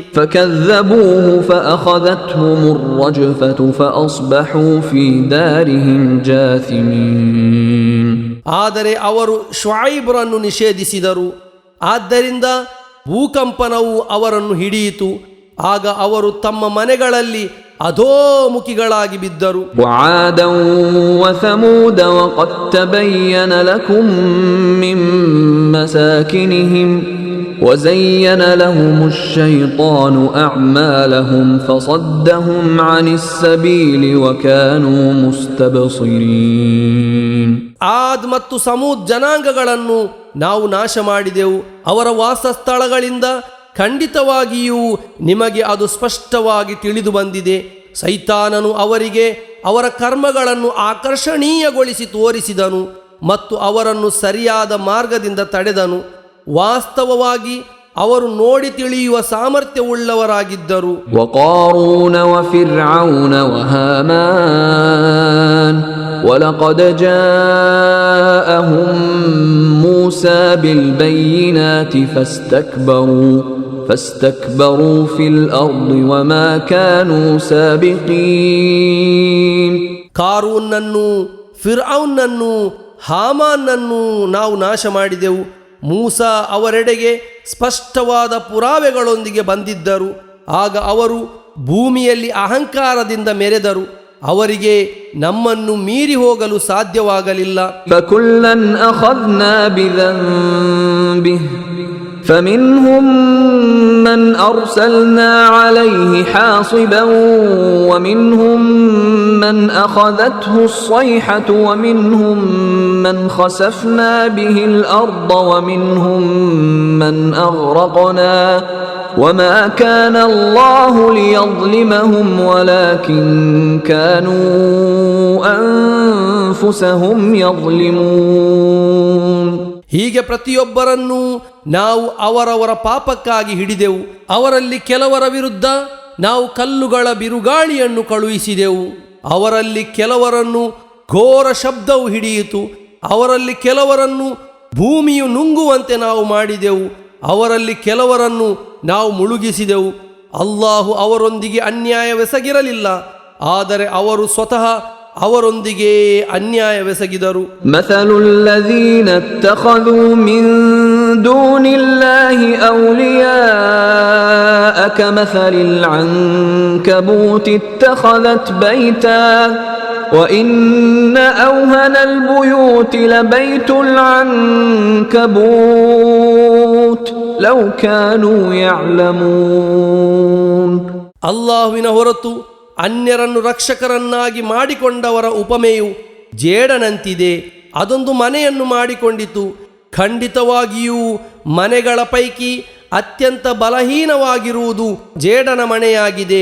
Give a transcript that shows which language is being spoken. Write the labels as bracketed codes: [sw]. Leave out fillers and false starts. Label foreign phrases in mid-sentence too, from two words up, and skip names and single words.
[ar] فَكَذَّبُوهُ فَأَخَذَتْهُمُ الرَّجْفَةُ فَأَصْبَحُوا فِي دَارِهِمْ جَاثِمِينَ. [kn] ಆದರೆ ಅವರು ಶುಐಬ್ರನ್ನು ನಿಷೇಧಿಸಿದರು. ಆದ್ದರಿಂದ ಭೂಕಂಪನವು ಅವರನ್ನು ಹಿಡಿಯಿತು. ಆಗ ಅವರು ತಮ್ಮ ಮನೆಗಳಲ್ಲಿ ಅಧೋಮುಖಿಗಳಾಗಿ ಬಿದ್ದರು. [ar] وعادا وثمود وقد تبين لكم من مساكنهم وزين لهم الشيطان أعمالهم فصدهم عن السبيل وكانوا مستبصرين. [kn] ಆದ್ ಮತ್ತು ಸಮೂದ್ ಜನಾಂಗಗಳನ್ನು ನಾವು ನಾಶ ಮಾಡಿದೆವು. ಅವರ ವಾಸಸ್ಥಳಗಳಿಂದ ಖಂಡಿತವಾಗಿಯೂ ನಿಮಗೆ ಅದು ಸ್ಪಷ್ಟವಾಗಿ ತಿಳಿದು ಬಂದಿದೆ. ಸೈತಾನನು ಅವರಿಗೆ ಅವರ ಕರ್ಮಗಳನ್ನು ಆಕರ್ಷಣೀಯಗೊಳಿಸಿ ತೋರಿಸಿದನು ಮತ್ತು ಅವರನ್ನು ಸರಿಯಾದ ಮಾರ್ಗದಿಂದ ತಡೆದನು. ವಾಸ್ತವವಾಗಿ ಅವರು ನೋಡಿ ತಿಳಿಯುವ ಸಾಮರ್ಥ್ಯವುಳ್ಳವರಾಗಿದ್ದರು. [ar] وقارون وفرعون وهامان ولقد جاءهم موسى بالبينات فاستكبروا في الأرض وما كانوا سابقين. [kn] ಕಾರೂನನ್ನು, ಫಿರ್ಔನ್ನನ್ನು, ಹಾಮಾನನ್ನು ನಾವು ನಾಶ ಮಾಡಿದೆವು. ಮೂಸಾ ಅವರೆಡೆಗೆ ಸ್ಪಷ್ಟವಾದ ಪುರಾವೆಗಳೊಂದಿಗೆ ಬಂದಿದ್ದರು. ಆಗ ಅವರು ಭೂಮಿಯಲ್ಲಿ ಅಹಂಕಾರದಿಂದ ಮೆರೆದರು. ಅವರಿಗೆ ನಮ್ಮನ್ನು ಮೀರಿ ಹೋಗಲು ಸಾಧ್ಯವಾಗಲಿಲ್ಲ. [ar] فكلا أخذنا بذنبه فمنهم من أرسلنا عليه حاصبا ومنهم من أخذته الصيحة ومنهم من خسفنا به الأرض ومنهم من أغرقنا وما كان الله ليظلمهم ولكن كانوا أنفسهم يظلمون. [kn] ಹೀಗೆ ಪ್ರತಿಯೊಬ್ಬರನ್ನೂ ನಾವು ಅವರವರ ಪಾಪಕ್ಕಾಗಿ ಹಿಡಿದೆವು. ಅವರಲ್ಲಿ ಕೆಲವರ ವಿರುದ್ಧ ನಾವು ಕಲ್ಲುಗಳ ಬಿರುಗಾಳಿಯನ್ನು ಕಳುಹಿಸಿದೆವು. ಅವರಲ್ಲಿ ಕೆಲವರನ್ನು ಘೋರ ಶಬ್ದವು ಹಿಡಿಯಿತು. ಅವರಲ್ಲಿ ಕೆಲವರನ್ನು ಭೂಮಿಯು ನುಂಗುವಂತೆ ನಾವು ಮಾಡಿದೆವು. ಅವರಲ್ಲಿ ಕೆಲವರನ್ನು ನಾವು ಮುಳುಗಿಸಿದೆವು. ಅಲ್ಲಾಹು ಅವರೊಂದಿಗೆ ಅನ್ಯಾಯವೆಸಗಿರಲಿಲ್ಲ, ಆದರೆ ಅವರು ಸ್ವತಃ ಅವರೊಂದಿಗೆ ಅನ್ಯಾಯವೆಸಗಿದರು. [ar] مثل الذين اتخذوا من دون الله أولياء كمثل العنكبوت اتخذت بيتا وإن أوهن البيوت لبيت العنكبوت لو كانوا يعلمون. [kn] ಅಲ್ಲಾಹುವಿನ ಹೊರತು ಅನ್ಯರನ್ನು ರಕ್ಷಕರನ್ನಾಗಿ ಮಾಡಿಕೊಂಡವರ ಉಪಮೆಯು ಜೇಡನಂತಿದೆ. ಅದೊಂದು ಮನೆಯನ್ನು ಮಾಡಿಕೊಂಡಿತು. ಖಂಡಿತವಾಗಿಯೂ ಮನೆಗಳ ಪೈಕಿ ಅತ್ಯಂತ ಬಲಹೀನವಾಗಿರುವುದು ಜೇಡನ ಮನೆಯಾಗಿದೆ.